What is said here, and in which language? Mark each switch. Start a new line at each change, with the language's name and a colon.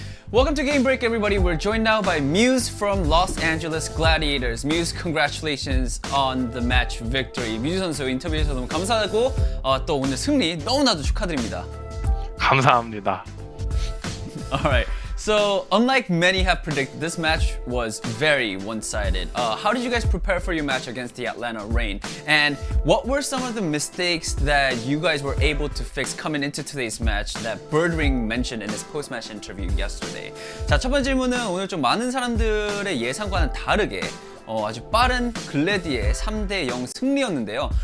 English: Welcome to Game Break, everybody. We're joined now by Muse from Los Angeles Gladiators. Muse, congratulations on the match victory.
Korean: 뮤즈 선수 인터뷰에서 너무 감사하고 또 오늘 승리 너무나도 축하드립니다. 감사합니다.
English: Alright, so unlike many have predicted, this match was very one-sided. How did you guys prepare for your match against the Atlanta Reign? And what were some of the mistakes that you guys were able to fix coming into today's match that Birdring mentioned in his post-match interview yesterday?
Korean: 자, 첫 번째 질문은 오늘 좀 많은 사람들의 예상과는 다르게 아주 빠른 글래디의 3대0 승리였는데요.